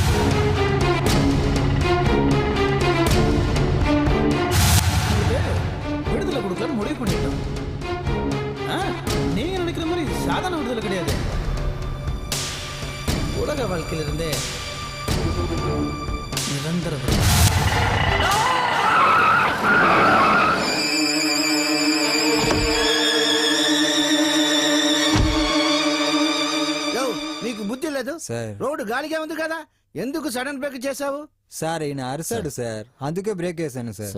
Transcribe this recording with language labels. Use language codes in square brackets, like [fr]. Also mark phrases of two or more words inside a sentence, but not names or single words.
[ta] விடுதலை கொடுக்கலான்னு முடிவு பண்ணிட்டோம். நீங்க நினைக்கிற மாதிரி சாதாரண விடுதலை கிடையாது. உலக வாழ்க்கையிலிருந்தே நிரந்தர [te] నీకు బుద్ధి లేదు సార్. రోడ్డు గాలిగా ఉంది కదా, ఎందుకు సడన్ బ్రేక్ చేసావు? సార్ ఈయన అరిసాడు సార్, అందుకే బ్రేక్ వేసాను సార్.